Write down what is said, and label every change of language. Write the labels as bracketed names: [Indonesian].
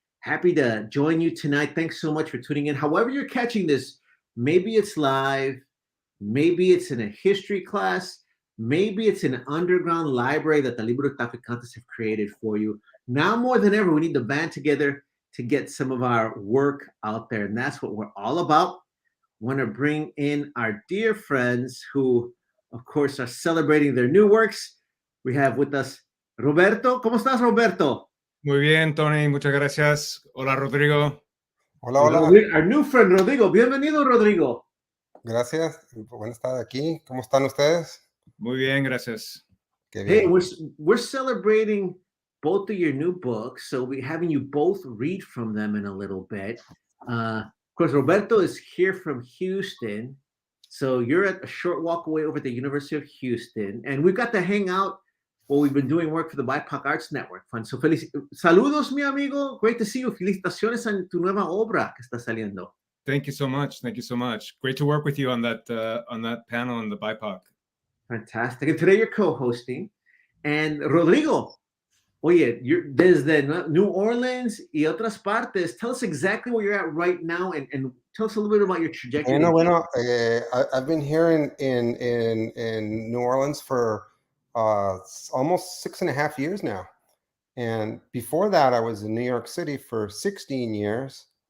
[English] Happy to join you tonight. Thanks so much for tuning in. However you're catching this, maybe it's live, maybe it's in a history class, maybe it's an underground library that the Libro Traficantes have created for you. Now more than ever, we need to band together to get some of our work out there, and that's what we're all about. Want to bring in our dear friends who, of course, are celebrating their new works. We have with us Roberto. [Spanish] ¿Cómo estás, Roberto? Muy bien, Tony, muchas gracias. Hola, Rodrigo. Hola, hola. [English] Our new friend, Rodrigo. Bienvenido, Rodrigo. [Spanish] Gracias. Buenas estar aquí. ¿Cómo están ustedes? Muy bien, gracias. Qué bien. [English] Hey, we're celebrating both of your new books, so we're having you both read from them in a little bit. Of course, Roberto is here from Houston, so you're at a short walk away over at the University of Houston, and we've got to hang out. Well, we've been doing work for the BIPOC Arts Network Fund. So [Spanish] saludos, mi amigo. [English] Great to see you. [Spanish] Felicitaciones en tu nueva obra que está saliendo. [English] Thank you so much. Thank you so much. Great to work with you on that panel on the BIPOC. Fantastic. And today you're co-hosting. And Rodrigo, oye, you're desde New Orleans [Spanish] y otras partes. [English] Tell us exactly where you're at right now, and tell us a little bit about your trajectory. I've been here in New Orleans for almost 6.5 years now. And before that, I was in New York City for 16 years.